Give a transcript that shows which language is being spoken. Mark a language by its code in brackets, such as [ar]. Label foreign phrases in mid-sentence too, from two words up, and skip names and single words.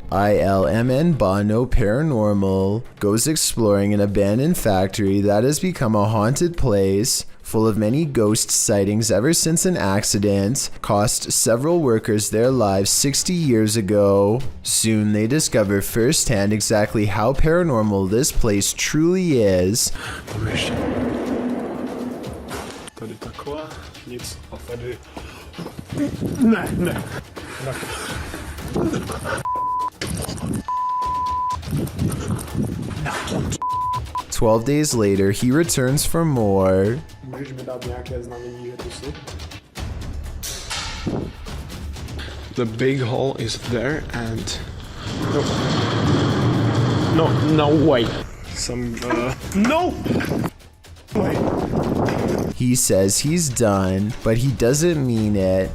[en] ILMN Bono Paranormal goes exploring an abandoned factory that has become a haunted place, full of many ghost sightings ever since an accident cost several workers their lives 60 years ago. Soon they discover firsthand exactly how paranormal this place truly is. [cs] Tady taková, nic a tady... Ne. [en] 12 days later, he returns for more. [cs] Můžeš mi dát nějaké znamení, že tu jsi? [en] The big hole is there and... No way. No! Way. He says he's done, but he doesn't mean it.